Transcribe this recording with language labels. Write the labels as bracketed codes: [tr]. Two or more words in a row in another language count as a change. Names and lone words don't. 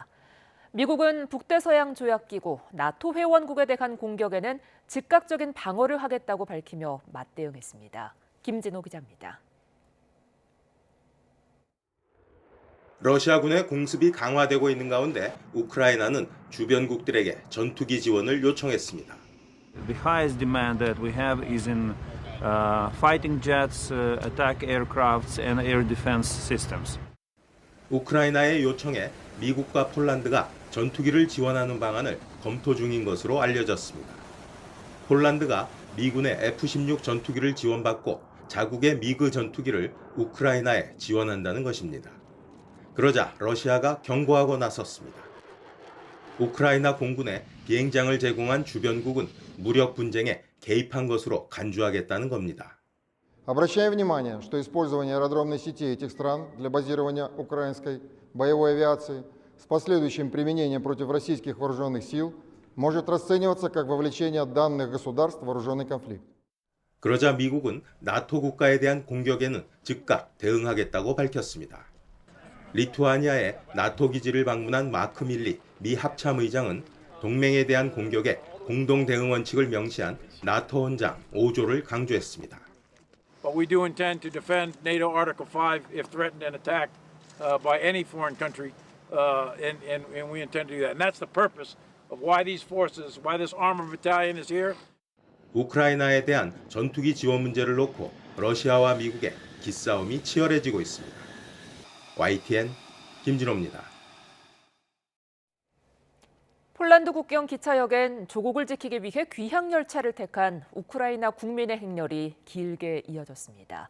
[ko] 미국은 북대서양 조약기구 나토 회원국에 대한 공격에는 즉각적인 방어를 하겠다고 밝히며 맞대응했습니다. 김진호 기자입니다. 러시아군의 공습이 강화되고 있는 가운데 우크라이나는 주변국들에게 전투기 지원을 요청했습니다. [en] The highest demand that we have is in fighting jets, attack aircrafts and air defense systems. [ko] 우크라이나의 요청에 미국과 폴란드가 전투기를 지원하는 방안을 검토 중인 것으로 알려졌습니다. 폴란드가 미군의 F-16 전투기를 지원받고 자국의 미그 전투기를 우크라이나에 지원한다는 것입니다. 그러자 러시아가 경고하고 나섰습니다. 우크라이나 공군에 비행장을 제공한 주변국은 무력 분쟁에 개입한 것으로 간주하겠다는 겁니다. [ru] Обращаю внимание, что использование аэродромной сети этих стран для базирования украинской боевой авиации с последующим применением против российских вооруженных сил может расцениваться как вовлечение данных государств в вооруженный конфликт. [ko] 그러자 미국은 나토 국가에 대한 공격에는 즉각 대응하겠다고 밝혔습니다. 리투아니아의 나토 기지를 방문한 마크 밀리 미 합참의장은 동맹에 대한 공격에 공동 대응 원칙을 명시한 나토 헌장 5조를 강조했습니다. [en] But we do intend to defend NATO Article 5 if threatened and attacked by any foreign country, and we intend to do that. And that's the purpose of why these forces, why this armored battalion is here. [ko] 우크라이나에 대한 전투기 지원 문제를 놓고 러시아와 미국의 기싸움이 치열해지고 있습니다. YTN 김진호입니다. 폴란드 국경 기차역엔 조국을 지키기 위해 귀향 열차를 택한 우크라이나 국민의 행렬이 길게 이어졌습니다.